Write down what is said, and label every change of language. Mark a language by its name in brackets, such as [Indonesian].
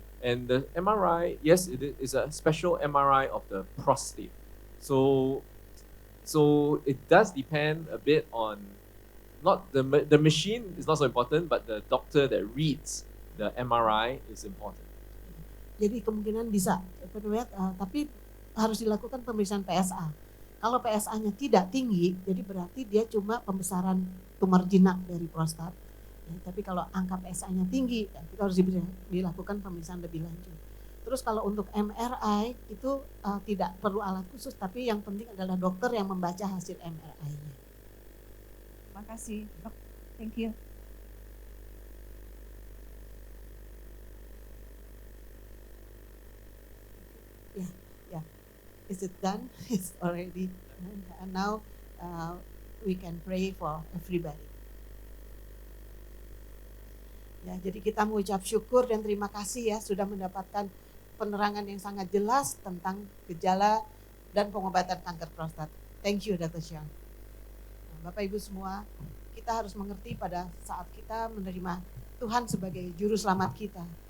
[English] And the MRI, yes, it is a special MRI of the prostate. So it does depend a bit on, not the machine is not so important, but the doctor that reads the MRI is important. [Indonesian] Jadi kemungkinan bisa, tapi harus dilakukan pemeriksaan PSA. Kalau PSA-nya tidak tinggi, jadi berarti dia cuma pembesaran tumor jinak dari prostat. Ya, tapi kalau angka PSA-nya tinggi, ya, kita harus dilakukan pemeriksaan lebih lanjut. Terus kalau untuk MRI itu tidak perlu alat khusus, tapi yang penting adalah dokter yang membaca hasil MRI-nya. Terima kasih, Dok. [English] Thank you. Yeah. Is it done? It's already done. And now we can pray for everybody. [Indonesian] Ya, jadi kita mengucap syukur dan terima kasih ya sudah mendapatkan penerangan yang sangat jelas tentang gejala dan pengobatan kanker prostat. [English] Thank you [Indonesian] Dr. Xiang. Bapak Ibu semua, kita harus mengerti pada saat kita menerima Tuhan sebagai juru selamat kita.